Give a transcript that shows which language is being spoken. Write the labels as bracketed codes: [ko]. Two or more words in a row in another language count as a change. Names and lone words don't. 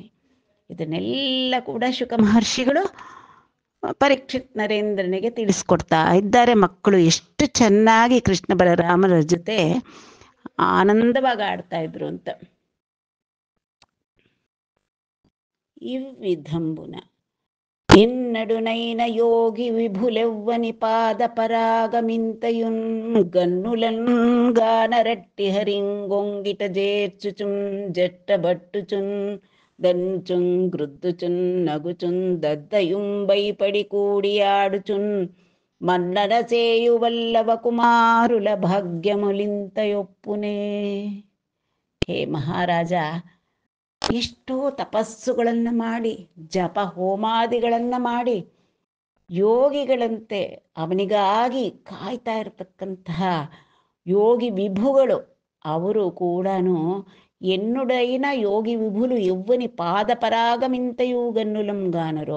[kn] ಇದನ್ನೆಲ್ಲ ಕೂಡ ಶುಕ ಮಹರ್ಷಿಗಳು ಪರೀಕ್ಷಿತ್ ನರೇಂದ್ರನಿಗೆ ತಿಳಿಸ್ಕೊಡ್ತಾ ಇದ್ದಾರೆ. ಮಕ್ಕಳು ಎಷ್ಟು ಚೆನ್ನಾಗಿ ಕೃಷ್ಣ ಬಲರಾಮರ ಜೊತೆ ಆನಂದವಾಗಿ ಆಡ್ತಾ ಇದ್ರು ಅಂತ. [te] ಇವ್ವಿಧಂಬುನ ఎన్నడునైన యోగి విభులెవ్వని పాద పరాగమింతయున్ గన్నులన్ గానరట్టి హరింగొంగిట జేర్చుచున్ జట్టబట్టుచున్ దంచున్ గ్రుద్దుచున్ నగుచున్ దద్దయుం బైపడి కూడియాడుచున్ మన్నన సేయు వల్లవ కుమారుల భాగ్యములింతయొప్పునే. [kn] ಹೇ ಮಹಾರಾಜ, ಎಷ್ಟೋ ತಪಸ್ಸುಗಳನ್ನು ಮಾಡಿ ಜಪ ಹೋಮಾದಿಗಳನ್ನು ಮಾಡಿ ಯೋಗಿಗಳಂತೆ ಅವನಿಗಾಗಿ ಕಾಯ್ತಾ ಇರತಕ್ಕಂತಹ ಯೋಗಿ ವಿಭುಗಳು ಅವರು ಕೂಡ [te] ఎన్నుడైన యోగి విభులు ఎవ్వని పాద పరాగమింతెయూ గన్నులంగానరో.